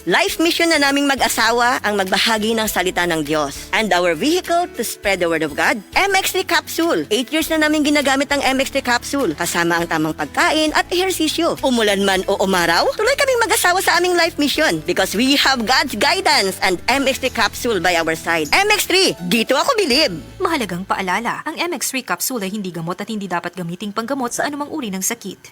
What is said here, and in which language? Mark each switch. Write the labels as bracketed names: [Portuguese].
[Filipino] Life mission na naming mag-asawa ang magbahagi ng salita ng Diyos. [English] And our vehicle to spread the word of God, MX3 Capsule. [Filipino] 8 years na namin ginagamit ang MX3 Capsule. Kasama ang tamang pagkain at ehersisyo. Umulan man o umaraw, tuloy kaming mag-asawa sa aming life mission. [English] Because we have God's guidance and MX3 Capsule by our side. [Filipino] MX3, dito ako bilib. Mahalagang paalala, ang MX3 Capsule ay hindi gamot at hindi dapat gamiting panggamot sa anumang uri ng sakit.